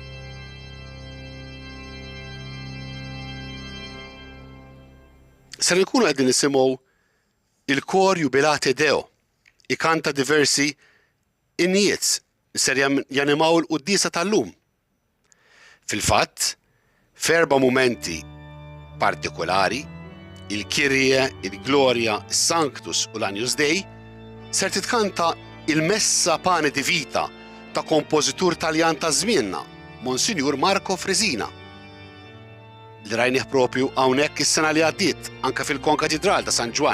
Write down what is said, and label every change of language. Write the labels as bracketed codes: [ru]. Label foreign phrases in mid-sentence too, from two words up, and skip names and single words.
[mt] Ser nkunu qegħdin nisimgħu il-kor Jubilate Deo ikanta diversi innijiet ser janimaw l-quddiesa tal-lum. Fil-fatt, f'erba' mumenti partikolari, il-Kirje, il-Glorja, il-Sanctus u l-Agnus Dei, ser titkanta il-Messa Pane di Vita ta' kompożitur Taljan ta' żmienna, Monsinjur Marco Fresina. Li rajnieh propju hawnhekk is-sena li għaddiet anke fil-Konkatedral ta' San Ġwan.